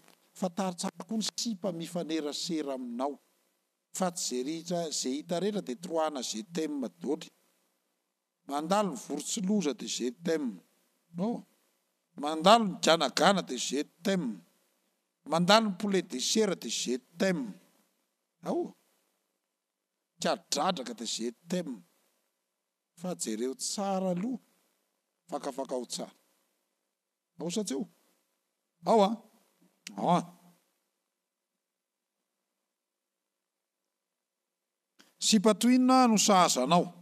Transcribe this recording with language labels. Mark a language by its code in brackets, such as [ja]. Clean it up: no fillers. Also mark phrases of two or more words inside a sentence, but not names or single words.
[mg] Fantaro tsara koa ny sipa mifanerasera aminao. Fa tsy zay hita rehetra dia troana [fr] je t'aime [mg] daholo. Mandalo ny vorotsiloza dia [fr] je t'aime. [mg] Mandalo ny ganagana dia [fr] je t'aime. [mg] Mandalo ny [fr] poulet de chair [mg] dia [fr] je t'aime. [mg] Kadradraka dia [fr] je t'aime. [mg] Fa jereo tsara aloha, fakafaka ho tsara. Ao sa tsy eo? Sipatoinona no sahazanao.